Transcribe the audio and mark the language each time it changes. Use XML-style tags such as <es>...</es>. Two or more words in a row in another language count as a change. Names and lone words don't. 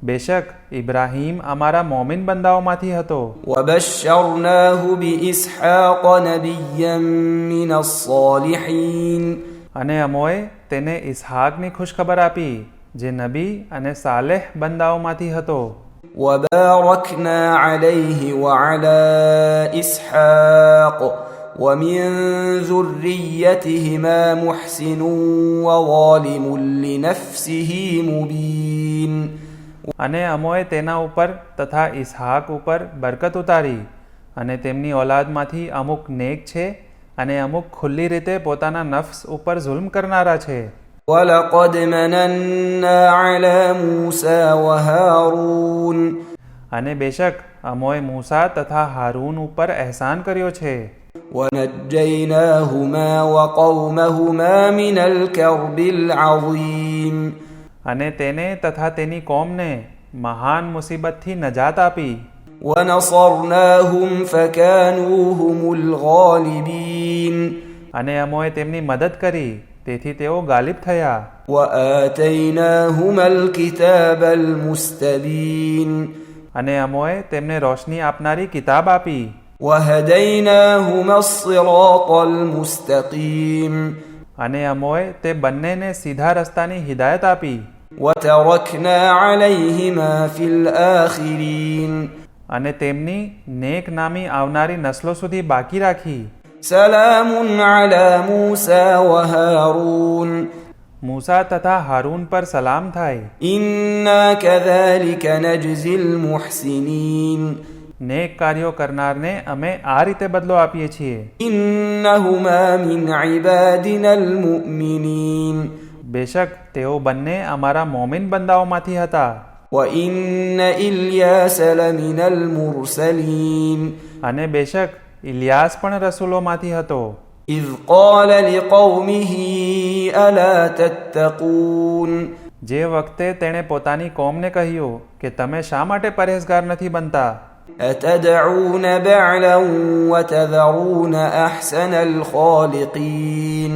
<gu>બેશક ઇબ્રાહીમ અમારા મોમિન બંદાઓમાંથી હતો</gu> <ar>وبشرناه بإسحاق نبيا من الصالحين</ar> <gu>અને અમોએ તેને ઇસ્હાકની ખુશખબર આપી જે નબી અને સાલેહ બંદાઓમાંથી હતો</gu> <ar>وباركنا عليه وعلى إسحاق ومن ذريتهما محسن وظالم لنفسه مبين</ar> <gu>અને અમોએ તેના ઉપર તથા ઇસ્હાક ઉપર બરકત ઉતારી અને તેમની ઓલાદમાંથી અમુક નેક છે અને અમુક ખુલ્લી રીતે પોતાના નફ્સ ઉપર જુલ્મ કરનારા છે</gu> <ar>ولقد مننا على موسى وهارون</ar> <gu>અને બેશક અમોએ મૂસા તથા હારૂન ઉપર અહેસાન કર્યો છે</gu> <ar>ونجيناهما وقومهما من الكرب العظيم</ar> <gu>અને તેને તથા તેની કોમને મહાન મુસીબતથી નજાત આપી</gu> <ar>ونصرناهم فكانوا هم الغالبين</ar> <gu>અને અમોએ તેમની મદદ કરી તેથી તેઓ ગાલિબ થયા</gu> <ar>وآتيناهما الكتاب المستبين</ar> <gu>અને અમોએ તેમને રોશની આપનારી કિતાબ આપી</gu> <ar>وهديناهما الصراط المستقيم</ar> <gu>અને અમોએ તે બંનેને સીધા રસ્તાની હિદાયત આપી</gu> <ar>وتركنا عليهما في الآخرين</ar> <gu>અને તેમની નેક નામી આવનારી નસ્લો સુધી બાકી રાખી</gu> <ar>سلام على موسى وهارون</ar> <gu>મૂસા તથા હારૂન પર સલામ થાય</gu> <ar>إنا كذلك نجزي المحسنين</ar> <gu>નેક કાર્યો કરનારને અમે આ રીતે બદલો આપીએ છીએ</gu> <ar>إنهما من عبادنا المؤمنين</ar> <gu>બેશક તેઓ બંને અમારા મોમિન બંદાઓમાંથી હતા</gu> <ar>وإن إلياس لمن المرسلين</ar> <gu>અને બેશક ઇલિયાસ પણ રસૂલોમાંથી હતો</gu> <ar>إذ قال لقومه ألا تتقون</ar> <gu>જે વખતે તેણે પોતાની કોમને કહ્યું કે તમે શા માટે પરેહેઝગાર નથી બનતા</gu> <ar>أتدعون بعلا وتذرون أحسن الخالقين</ar>